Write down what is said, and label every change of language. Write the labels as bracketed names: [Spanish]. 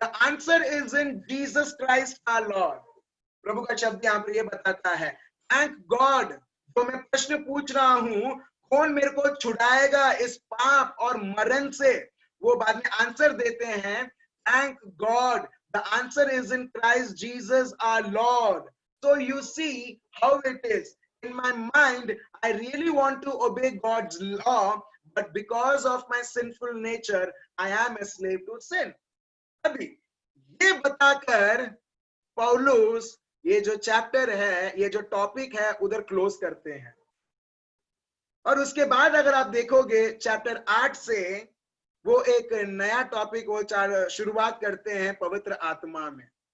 [English] The answer is in Jesus Christ our Lord. [Hindi] प्रभु का शब्द यहाँ पर ये बताता है, थैंक गॉड, जो मैं प्रश्न पूछ रहा हूं, कौन मेरे को छुड़ाएगा इस पाप और मरण से, वो बाद में आंसर देते हैं, [English] Thank God, the answer is in Christ Jesus our Lord. So you see how it is. In my mind, I really want to obey God's law, but because of my sinful nature, I am a slave to sin. [Hindi] अभी ये बताकर पौलुस ये जो chapter है, ये जो topic है, उधर क्लोज करते हैं। और उसके बाद अगर आप देखोगे चैप्टर 8 से वो एक नया टॉपिक वो शुरुआत करते हैं पवित्र आत्मा में।